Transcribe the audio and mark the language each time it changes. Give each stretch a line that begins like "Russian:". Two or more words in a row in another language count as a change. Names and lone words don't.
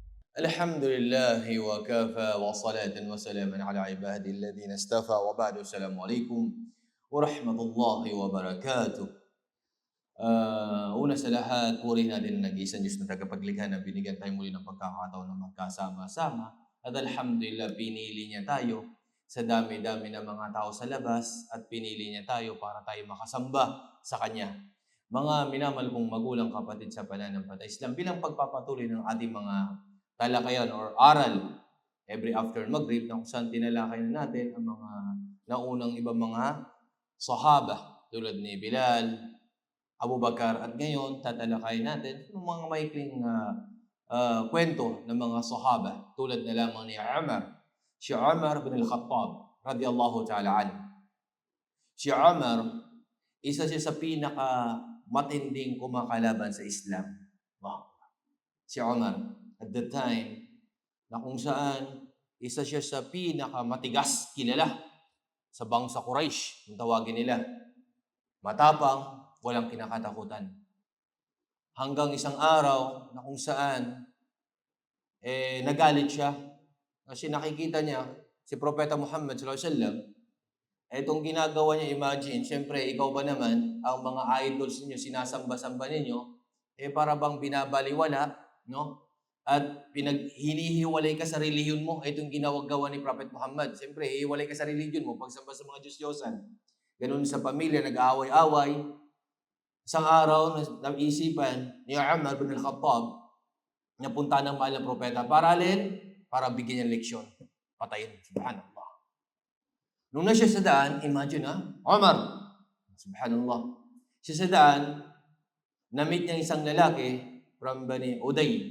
Arabic: الحمد لله وكفى وصلاة وسلاما على عباده الذين اصطفى وبعد السلام عليكم ورحمة الله وبركاته.
Filipino: Una sa lahat, purihin natin ang nag-iisang Diyos na tagapaglikha na binigyan tayo muli ng pagkakataon na magkasama-sama. At alhamdulillah, pinili niya tayo sa dami-dami ng mga tao sa labas at pinili niya tayo para tayo makasamba sa Kanya. Mga minamahal kong magulang, kapatid sa pananampalataya Islam, bilang pagpapatuloy ng ating mga talakayan or aral
English: every after
Filipino: Maghrib na kung saan tinalakay na natin ang mga naunang ibang mga sahaba tulad ni Bilal, Abu Bakar, at ngayon tatalakayin natin yung mga maikling kwento ng mga sahaba tulad na lamang ni Umar. Si Umar bin al-Khattab
Arabic: رضي الله تعالى عنه.
Filipino: Si Umar, isa siya sa pinaka matinding kumakalaban sa Islam. Wow. Si Umar,
English: at the time,
Filipino: na kung saan isa siya sa pinakamatigas kilala sa bangsa Quraysh, yung tawagin nila. Matapang, walang kinakatakutan. Hanggang isang araw na kung saan nagalit siya kasi nakikita niya si Propeta Muhammad
Arabic: صلى الله عليه وسلم,
Filipino: itong ginagawa niya, imagine, siyempre ikaw ba naman, ang mga idols niyo sinasamba-samba ninyo, para bang binabaliwala, no? At hinihiwalay ka sa relihiyon mo. Itong ginawagawa ni Prophet Muhammad. Siyempre, hihiwalay ka sa relihiyon mo, pagsamba sa mga Diyos-Diyosan. Ganun sa pamilya, nag-aaway-away. Isang araw, naisipan ni Umar bin al-Khattab na punta ng mahal ng propeta. Para alin? Para bigyan niya leksyon. Patayin. Subhanallah. Nung na siya sa daan, imagine Umar. Subhanallah. Siya sa daan, na-meet niya isang lalaki from Bani Uday.